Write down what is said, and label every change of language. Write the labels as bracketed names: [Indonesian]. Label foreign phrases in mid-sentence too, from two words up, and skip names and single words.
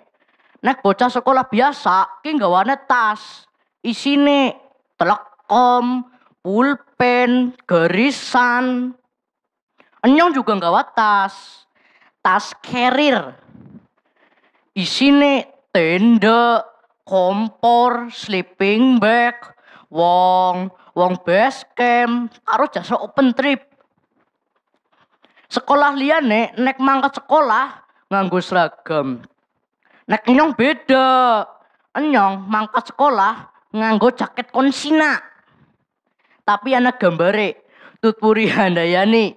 [Javanese] Nek bocah sekolah biasa ki nggawane tas. Isine telekom, pulpen, garisan. Nyong juga nggawa tas. Tas carrier. Isine tenda, kompor, [English] sleeping bag, wong base camp, [Javanese] karo jasa [English] open trip. [Javanese] Sekolah liyane nek mangkat sekolah nganggo seragam. Nek nyong beda. Nyong mangkat sekolah nganggo jaket konsina. Tapi ana gambare Tutpuri Handayani.